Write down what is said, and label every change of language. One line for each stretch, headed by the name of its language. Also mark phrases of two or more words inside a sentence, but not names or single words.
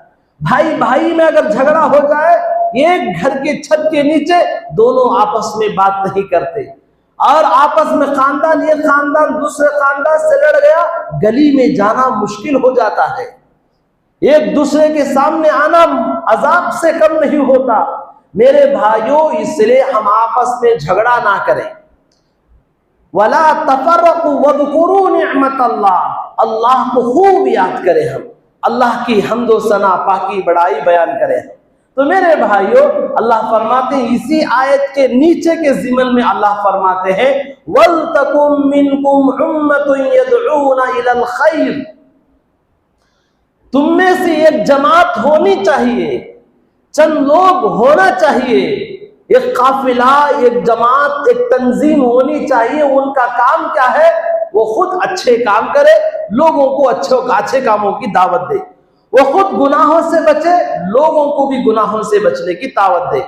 Hindi: भाई भाई में अगर झगड़ा हो जाए, एक घर के छत के नीचे दोनों आपस में बात नहीं करते, और आपस में खानदान ये खानदान दूसरे खानदान से लड़ गया, गली में जाना मुश्किल हो जाता है, एक दूसरे के सामने आना अजाब से कम नहीं होता। मेरे भाइयों, इसलिए हम आपस में झगड़ा ना करें।
Arabic: ولا تفرقوا واذكروا نعمة الله,
Hindi: अल्लाह को खूब याद करें, हम अल्लाह की हम्दो सना पाकी बड़ाई बयान करें। तो मेरे भाइयों, अल्लाह फरमाते हैं इसी आयत के नीचे के ज़िमन में अल्लाह फरमाते हैं
Arabic: ولتكن منكم أمة يدعون إلى الخير,
Hindi: तुम में से एक जमात होनी चाहिए, चंद लोग होना चाहिए, एक काफिला, एक जमात, एक तंजीम होनी चाहिए। उनका काम क्या है, वो खुद अच्छे काम करे, लोगों को अच्छे कामों की दावत दे, वो खुद गुनाहों से बचे, लोगों को भी गुनाहों से बचने की दावत दे।